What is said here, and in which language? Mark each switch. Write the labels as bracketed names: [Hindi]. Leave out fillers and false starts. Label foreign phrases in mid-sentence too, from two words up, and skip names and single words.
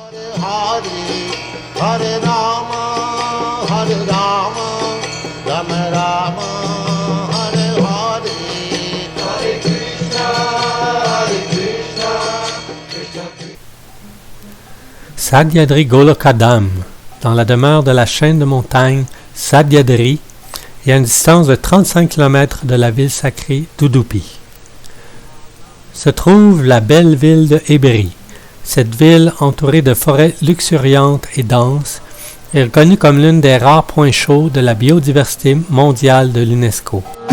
[Sanskrit] Hare Rama, Rama Rama, Hare Hare, Hare Krishna, Krishna Krishna. [French] Sahyadri Golokadam, dans la demeure de la chaîne de montagnes Sahyadri, et à une distance de 35 km de la ville sacrée d'Udupi, se trouve la belle ville de Eberi. Cette ville, entourée de forêts luxuriantes et denses, est reconnue comme l'une des rares points chauds de la biodiversité mondiale de l'UNESCO.